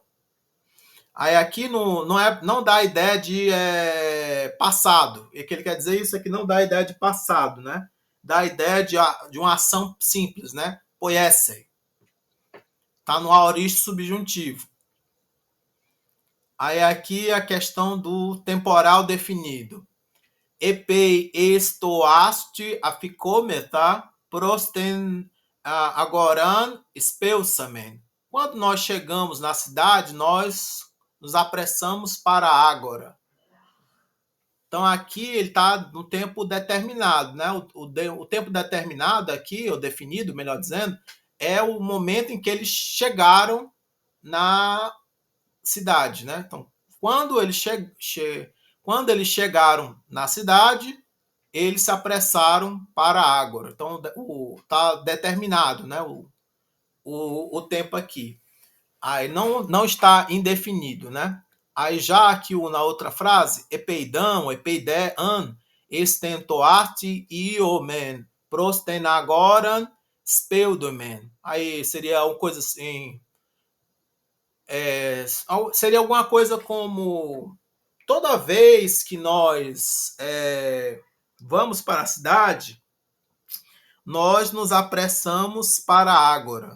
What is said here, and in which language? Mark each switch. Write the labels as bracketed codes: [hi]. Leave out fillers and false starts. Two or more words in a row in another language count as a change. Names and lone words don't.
[pt] Aí aqui não dá a ideia de passado. E o que ele quer dizer isso é que não dá a ideia de passado, né? Dá a ideia de uma ação simples, né? Poiessem. Está no aorista subjuntivo. Aí aqui a questão do temporal definido. [el] ἐπεὶ ἐς τὸ ἄστυ ἀφικόμεθα πρὸς τὴν ἀγορὰν ἐσπεύσαμεν. [pt] Quando nós chegamos na cidade, nós nos apressamos para a ágora. Então aqui ele está no tempo determinado, né? O tempo determinado aqui, ou definido, melhor dizendo, é o momento em que eles chegaram na cidade, né? Então, quando eles chegaram na cidade, eles se apressaram para a ágora. Então, está determinado, né? O tempo aqui. Aí não está indefinido, né? Aí já aqui na outra frase, [el] ἐπειδάν, ἐπειδή, ἄν, ἐς τὸ ἄστυ, ἴωμεν, πρὸς τὴν ἀγοράν, σπεύδομεν. [pt] Aí seria uma coisa assim, seria alguma coisa como toda vez que nós vamos para a cidade, nós nos apressamos para a ágora.